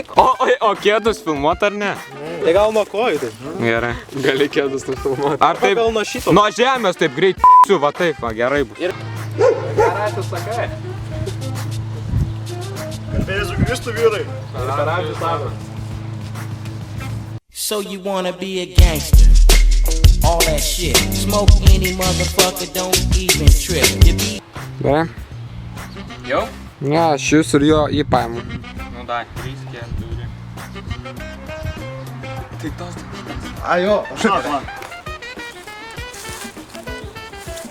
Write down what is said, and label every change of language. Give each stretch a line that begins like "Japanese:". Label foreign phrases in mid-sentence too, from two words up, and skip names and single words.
Lithuanian: O kėdus filmuot ar ne? Tai gal nuo kojų tai. Gerai. Gali kėdus nufilmuot. Ar taip? Gal nuo šito? Nuo žemės taip greit va taip, va gerai bus. Gerai, tu sakai. Garbėjas Kristų, vyrai. Per amžius amen.
English: So you wanna be a gangster? All that shit. Smoke any motherfucker, don't even trip.
Lithuanian: Gerai? Jau? Ne, aš jūs ir jo jį paimu. Nu dai, 3, 4. Tai tos... A jo, Šak man.